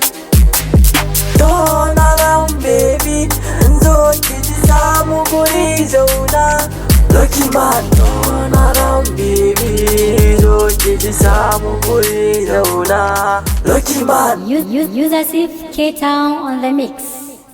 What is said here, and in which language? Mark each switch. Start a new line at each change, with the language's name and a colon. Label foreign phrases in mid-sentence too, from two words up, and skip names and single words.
English: Turn around baby,
Hausa: zo ki ji samu guri zauna.
English: Lucky man, turn around baby,
Hausa: zo ki ji samu guri zauna.
English: Lucky man. Use as if K-Town on the mix.